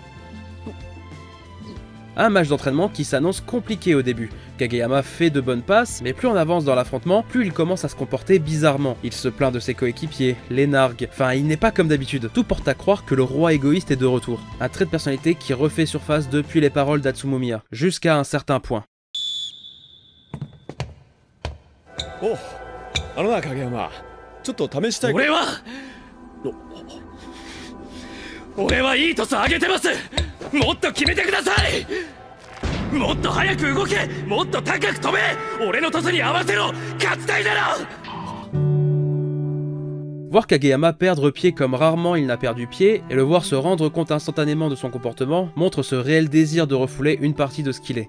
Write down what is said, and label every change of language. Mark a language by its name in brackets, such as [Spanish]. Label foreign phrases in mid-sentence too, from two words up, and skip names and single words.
[French] Un match d'entraînement qui s'annonce compliqué au début. Kageyama fait de bonnes passes, mais plus on avance dans l'affrontement, plus il commence à se comporter bizarrement. Il se plaint de ses coéquipiers, les nargue, enfin il n'est pas comme d'habitude. Tout porte à croire que le roi égoïste est de retour. Un trait de personnalité qui refait surface depuis les paroles d'Atsumomiya, jusqu'à un certain point. [Japanese] Oh, あのな影山、ちょっと試したい。俺はいいトス上げてます。もっと決めてください。もっと早く動け、もっと高く飛べ、俺のトスに合わせろ、勝ちたいだろ。 [French] Voir Kageyama perdre pied comme rarement il n'a perdu pied, et le voir se rendre compte instantanément de son comportement, montre ce réel désir de refouler une partie de ce qu'il est.